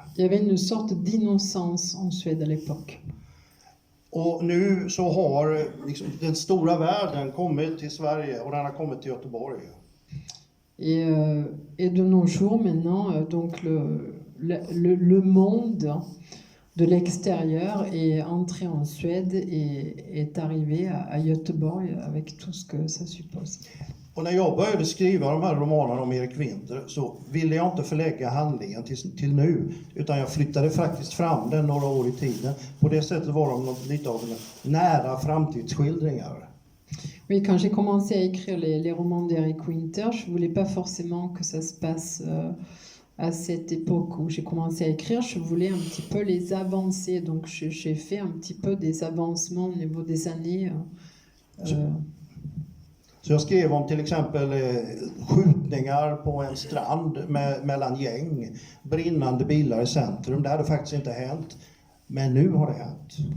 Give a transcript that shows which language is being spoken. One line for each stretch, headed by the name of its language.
French: Il y avait une sorte d'innocence en Suède à l'époque.
Swedish: Och nu så har liksom den stora världen kommit till Sverige och den har kommit till Göteborg.
French: Et de nos jours maintenant, donc le monde de l'extérieur est entré en Suède et est arrivé à Göteborg avec tout ce que ça suppose.
Swedish: Och när jag började skriva de här romanerna om Erik Winter så ville jag inte förlägga handlingen till nu, utan jag flyttade faktiskt fram den några år i tiden. På det sättet var de lite av nära framtidsskildringar.
French: Oui, quand j'ai commencé à écrire les romans d'Eric Winter, je voulais pas forcément que ça se passe à cette époque où j'ai commencé à écrire, je voulais un petit peu les avancer. Donc j'ai fait un petit peu des avancements au niveau des années.
Swedish: Så jag skrev om till exempel skjutningar på en strand mellan gäng, brinnande bilar i centrum. Det hade faktiskt inte hänt, men nu har det hänt.